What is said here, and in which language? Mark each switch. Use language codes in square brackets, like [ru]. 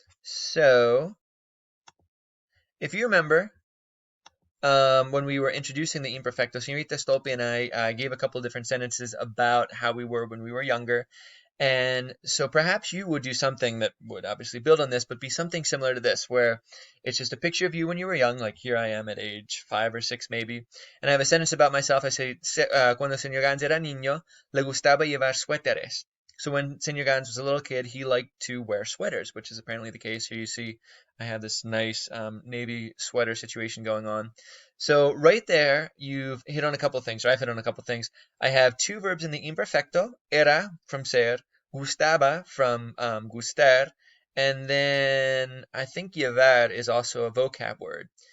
[en] So, if you remember, when we were introducing the imperfecto, Senorita Stolpe and I gave a couple different sentences about how we were when we were younger. And so perhaps you would do something that would obviously build on this, but be something similar to this, where it's just a picture of you when you were young, like here I am at age 5 or 6 maybe, and I have a sentence about myself. [es] I say, cuando Señor Gans era niño, le gustaba llevar suéteres. [en] So when Señor Gans was a little kid, he liked to wear sweaters, which is apparently the case. Here you see I have this nice navy sweater situation going on. So right there, you've hit on a couple of things, or I've hit on a couple of things. I have 2 verbs in the imperfecto, era from ser, gustaba from gustar, and then I think llevar is also a vocab word.